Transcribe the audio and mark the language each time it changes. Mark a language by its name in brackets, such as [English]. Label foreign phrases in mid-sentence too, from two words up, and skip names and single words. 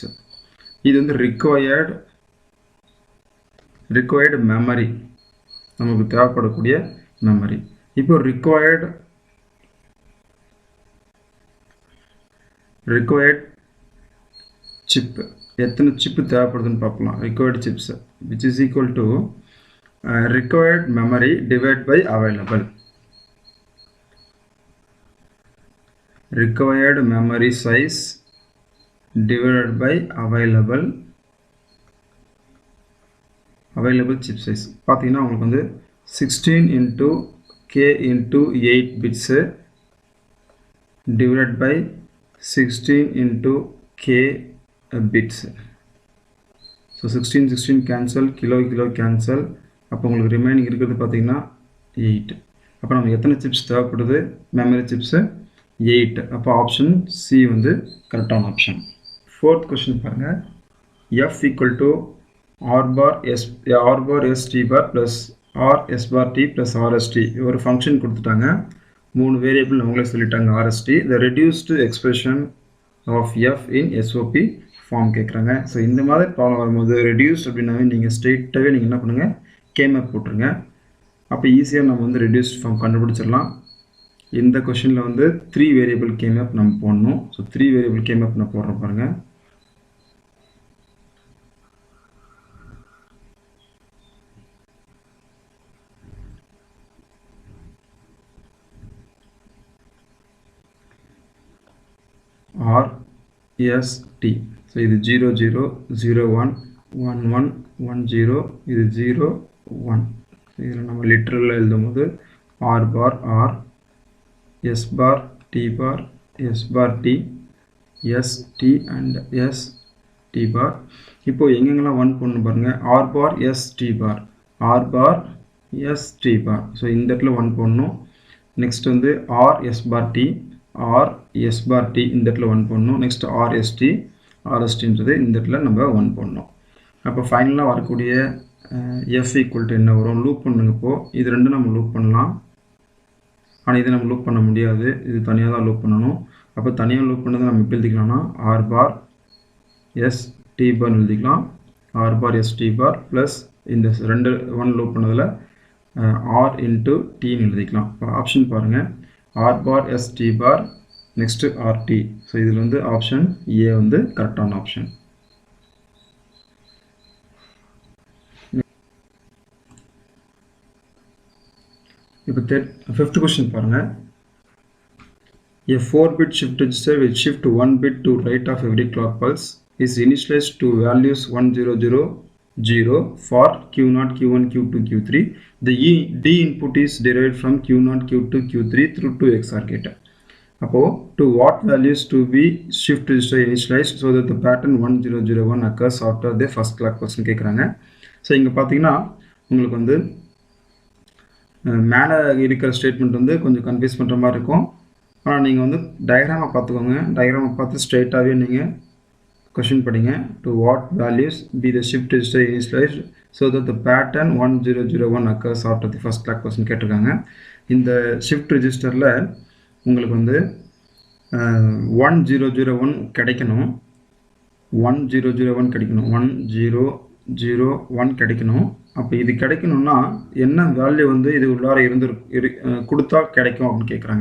[Tamil] இது வந்து [English] required memory, [Tamil] நமக்கு தேவைப்படக்கூடிய மெமரி. இப்போ [English] required chip, [Tamil] எத்தனை சிப்பு தேவைப்படுதுன்னு பார்க்கலாம். [English] required chips which is equal to required memory divided by available. Required memory size divided by available chip size. [Tamil] பார்த்தீங்கன்னா உங்களுக்கு வந்து [English] 16 into k into 8 bits divided by 16 into k bits. [Tamil] ஸோ 16 கேன்சல், கிலோ கேன்சல். அப்போ உங்களுக்கு ரிமைனிங் இருக்கிறது பார்த்தீங்கன்னா 8. அப்போ நமக்கு எத்தனை சிப்ஸ் தேவைப்படுது, [English] memory chips [Tamil] 8. அப்போ ஆப்ஷன் சி வந்து [English] correct option. [Tamil] 4th கொஸ்டின் பாருங்கள். [English] f equal to r bar s t bar plus r s bar t plus rs t [Tamil] ஒரு ஃபங்க்ஷன் கொடுத்துட்டாங்க. 3 வேரியபிள் அவங்களே சொல்லிட்டாங்க. [English] rsT the reduced expression of f in SOP [Tamil] ஃபார்ம் கேட்குறாங்க. ஸோ இந்த மாதிரி ப்ராப்ளம் வரும்போது ரெடியூஸ் அப்படின்னாவே நீங்கள் ஸ்ட்ரெயிட்டாகவே நீங்கள் என்ன பண்ணுங்கள், கேமப் போட்டுருங்க. அப்போ ஈஸியாக நம்ம வந்து [English] reduced form [Tamil] கண்டுபிடிச்சிடலாம். இந்த கொஷனில் வந்து [English] 3 variable K-map [Tamil] நம்ம போடணும். ஸோ [English] 3 variable K-map [Tamil] நான் போடுறேன் பாருங்கள். RST. ஸோ இது 0 0 0 1 1 1 1 0, இது 0 1. இதில் நம்ம லிட்டரலில் எழுதும் போது [English] R bar R, S bar T bar, S bar T, S T and S T bar. [Tamil] இப்போது எங்கெங்கெல்லாம் 1 பண்ணு பாருங்கள். [English] R bar S T bar, R bar S T bar. [Tamil] ஸோ இந்த இடத்துல 1 பண்ணணும். நெக்ஸ்ட் வந்து [English] R S bar T, R S bar T [Tamil] இந்த இடத்துல 1 பண்ணணும். நெக்ஸ்ட் RSTன்றது இந்த இடத்துல நம்ம 1 பண்ணணும். அப்போ ஃபைனலாக வரக்கூடிய [English] F equal to [Tamil] என்ன வரும், லூப் பண்ணுங்க. இப்போது இது ரெண்டும் நம்ம லூப் பண்ணலாம். ஆனால் இதை நம்ம லூப் பண்ண முடியாது, இது தனியாக தான் லூப் பண்ணணும். அப்போ தனியாக லூப் பண்ணதை நம்ம எப்படி எழுதிக்கலாம்னா [English] R bar S T bar [Tamil] எழுதிக்கலாம். [English] R bar S T bar [Tamil] ப்ளஸ் இந்த 1 லூப் பண்ணதில் [English] R into T [Tamil] ன்னு எழுதிக்கலாம். இப்போ ஆப்ஷன் பாருங்கள். [English] R bar S T bar நெக்ஸ்ட்டு RT. [Tamil] ஸோ இதில் வந்து ஆப்ஷன் ஏ வந்து [English] correct option. [Tamil] இப்போ 5th கொஸ்டின் பாருங்கள். [English] A 4-bit shift register will shift 1 bit to right of every clock pulse is initialized to values 1 0 0 0 for Q0, Q1, Q2, Q3. The D input is derived from Q0, Q2, Q3 through to XOR gate. அப்போது to what values to be shift register initialized so that the pattern 1 0 0 1 occurs after the first clock pulse கேட்குறாங்க. [Tamil] ஸோ இங்கே பார்த்தீங்கன்னா உங்களுக்கு வந்து மேலே இருக்கிற ஸ்டேட்மெண்ட் வந்து கொஞ்சம் கன்ஃபியூஸ் பண்ணுற மாதிரி இருக்கும். ஆனால் நீங்கள் வந்து டயக்ராமை பார்த்துக்கோங்க. டயக்ராமை பார்த்து ஸ்ட்ரெயிட்டாகவே நீங்கள் கொஷின் படிங்க. [English] to what values be the shift register initialized so that the pattern 1001 occurs after the first clock [Tamil] கொஸ்டின் கேட்டிருக்காங்க. இந்த [English] shift register [Tamil] உங்களுக்கு வந்து 1001 கிடைக்கணும். 1001 கிடைக்கணும். 1001 கிடைக்கணும். அப்போ இது கிடைக்கணும்னா என்ன வேல்யூ வந்து இது உள்ளார கொடுத்தா கிடைக்கும் அப்படின்னு கேட்குறாங்க.